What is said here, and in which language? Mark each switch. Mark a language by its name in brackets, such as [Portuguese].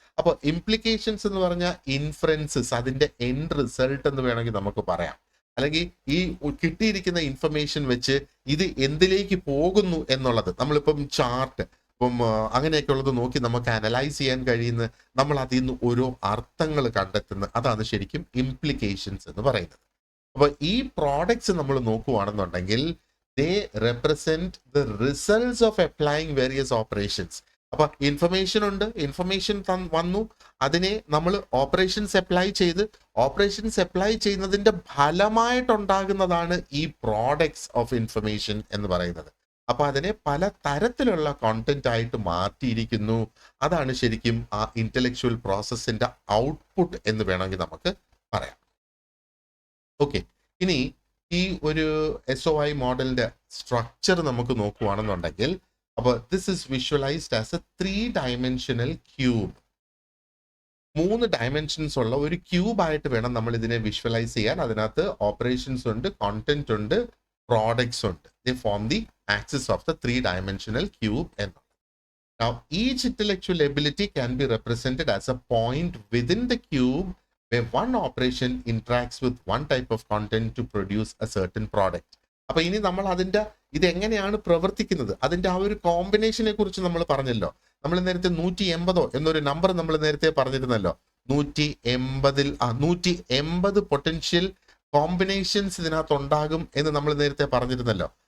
[Malayalam] അപ്പോൾ ഇംപ്ലിക്കേഷൻസ് എന്ന് പറഞ്ഞാൽ ഇൻഫറൻസസ്, അതിന്റെ എൻഡ് റിസൾട്ട് എന്ന് വേണമെങ്കിൽ നമുക്ക് പറയാം. അല്ലെങ്കിൽ ഈ കിട്ടിയിരിക്കുന്ന ഇൻഫർമേഷൻ വെച്ച് ഇത് എന്തിലേക്ക് പോകുന്നു എന്നുള്ളത്, നമ്മളിപ്പം ചാർട്ട് ഇപ്പം അങ്ങനെയൊക്കെ ഉള്ളത് നോക്കി നമുക്ക് അനലൈസ് ചെയ്യാൻ കഴിയുന്ന, നമ്മൾ അതിൽ നിന്ന് ഓരോ അർത്ഥങ്ങൾ കണ്ടെത്തുന്ന, അതാണ് ശരിക്കും ഇംപ്ലിക്കേഷൻസ് എന്ന് പറയുന്നത്. അപ്പൊ ഈ പ്രോഡക്ട്സ് നമ്മൾ നോക്കുവാണെന്നുണ്ടെങ്കിൽ [English] they represent the results of applying various operations. [Malayalam] അപ്പൊ ഇൻഫർമേഷൻ ഉണ്ട്, ഇൻഫർമേഷൻ വന്നു, അതിനെ നമ്മൾ ഓപ്പറേഷൻസ് അപ്ലൈ ചെയ്ത്, ഓപ്പറേഷൻസ് അപ്ലൈ ചെയ്യുന്നതിന്റെ ഫലമായിട്ടുണ്ടാകുന്നതാണ് ഈ പ്രോഡക്ട്സ് ഓഫ് ഇൻഫർമേഷൻ എന്ന് പറയുന്നത്. അപ്പൊ അതിനെ പല തരത്തിലുള്ള കോണ്ടന്റ് ആയിട്ട് മാറ്റിയിരിക്കുന്നു. അതാണ് ശരിക്കും ആ ഇന്റലക്ച്വൽ പ്രോസസ്സിന്റെ ഔട്ട്പുട്ട് എന്ന് വേണമെങ്കിൽ നമുക്ക് പറയാം. ഓക്കെ, ഇനി ഈ ഒരു SOI മോഡലിന്റെ സ്ട്രക്ചർ നമുക്ക് നോക്കുവാണെന്നുണ്ടെങ്കിൽ, അപ്പോൾ [English] this is visualised as a 3-dimensional [Malayalam] cube. 3 dimensions ഉള്ള ഒരു ക്യൂബ് ആയിട്ട് വേണം നമ്മൾ ഇതിനെ വിഷ്വലൈസ് ചെയ്യാൻ. അതിനകത്ത് ഓപ്പറേഷൻസ് ഉണ്ട്, കോണ്ടന്റ് ഉണ്ട്, പ്രോഡക്ട്സ് ഉണ്ട്. [English] They form the axis of the 3-dimensional cube. Now each intellectual ability can be represented as a point within the cube where one operation interacts with one type of content to produce a certain product. [Malayalam] അപ്പൊ ഇനി നമ്മൾ അതിന്റെ ഇത് എങ്ങനെയാണ് പ്രവർത്തിക്കുന്നത്, അതിന്റെ ആ ഒരു കോമ്പിനേഷനെ കുറിച്ച് നമ്മൾ പറഞ്ഞല്ലോ. നമ്മൾ നേരത്തെ 180 എന്നൊരു നമ്പർ നമ്മൾ നേരത്തെ പറഞ്ഞിരുന്നല്ലോ. 180 പൊട്ടൻഷ്യൽ കോമ്പിനേഷൻസ് ഇതിനകത്ത് ഉണ്ടാകും എന്ന് നമ്മൾ നേരത്തെ പറഞ്ഞിരുന്നല്ലോ.